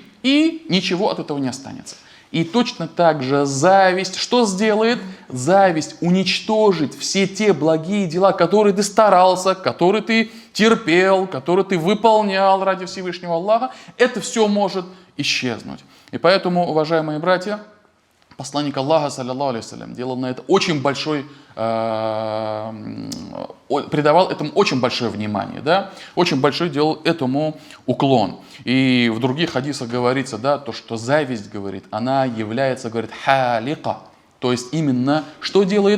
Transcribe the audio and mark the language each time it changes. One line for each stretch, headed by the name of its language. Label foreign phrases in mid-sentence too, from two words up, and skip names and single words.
Russian: И ничего от этого не останется. И точно так же зависть, что сделает? Зависть уничтожит все те благие дела, которые ты старался, которые ты терпел, которые ты выполнял ради Всевышнего Аллаха. Это все может исчезнуть. И поэтому, уважаемые братья, посланник Аллаха,
Arabic: صلى الله عليه وسلم,
Russian: делал на это очень большой, придавал этому очень большое внимание, да, очень большой делал этому уклон. И в других хадисах говорится, да, то, что зависть, говорит, она является, говорит, халика, то есть именно что делает?